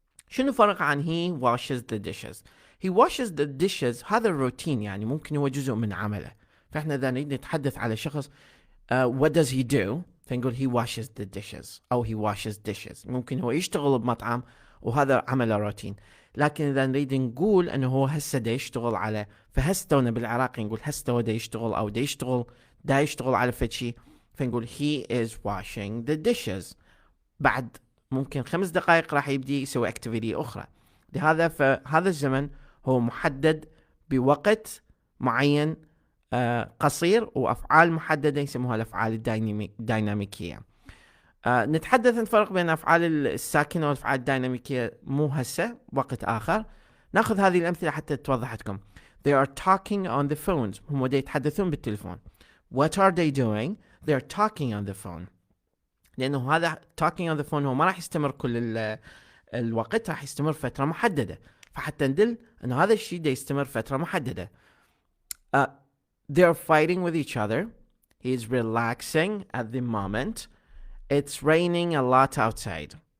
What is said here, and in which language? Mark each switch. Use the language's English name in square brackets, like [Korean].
[Arabic] شنو فرق عن [English] he washes the dishes؟ he washes the dishes [Arabic] هذا الروتين، يعني ممكن هو جزء من عمله. فاحنا إذا نريد نتحدث على شخص [English] what does he do، فنقول he washes the dishes أو he washes dishes. [Arabic] ممكن هو يشتغل بمطعم وهذا عمله روتين. لكن إذا نريد نقول أنه هو هسه دا يشتغل على، فهستونا بالعراقي نقول هستو دا يشتغل أو دا يشتغل على فشي، فنقول [English] he is washing the dishes. [Arabic] بعد ممكن 5 دقائق راح يبدي يسوي اكتيفيتي أخرى. لهذا فهذا الزمن هو محدد بوقت معين قصير وأفعال محددة يسموها الأفعال الديناميكية. نتحدث نفرق بين أفعال الساكنة والأفعال الديناميكية مو هسه، وقت آخر. ناخذ هذه الأمثلة حتى توضح لكم. [English] They are talking on the phones. [Arabic] هم يتحدثون بالتليفون. [English] What are they doing؟ They are talking on the phone. [Arabic] لأنه هذا [English] talking on the phone [Arabic] هو ما راح يستمر كل الوقت، راح يستمر فترة محددة. فحتى ندل أن هذا الشيء دا يستمر فترة محددة. [English] They are fighting with each other. He is relaxing at the moment. It's raining a lot outside.